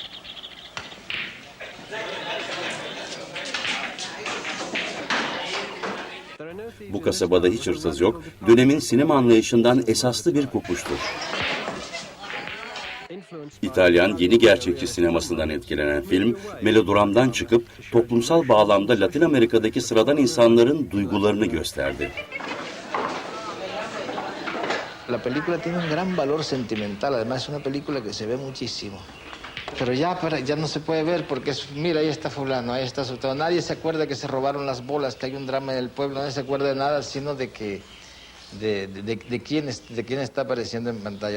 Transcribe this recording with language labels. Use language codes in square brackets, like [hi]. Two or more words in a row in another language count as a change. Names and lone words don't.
[tr] Bu kasabada hiç hırsız yok, dönemin sinema anlayışından esaslı bir kopuştur. İtalyan yeni gerçekçi sinemasından etkilenen film, melodramdan çıkıp toplumsal bağlamda Latin Amerika'daki sıradan insanların duygularını gösterdi. [es] La película tiene un gran valor sentimental, además es una película que se ve muchísimo. Pero ya no se puede ver porque mira, ahí está fulano, ahí está sultano. Nadie se acuerda que se robaron las bolas, que hay un drama en el pueblo, nadie se acuerda de nada, sino de quién está apareciendo en pantalla.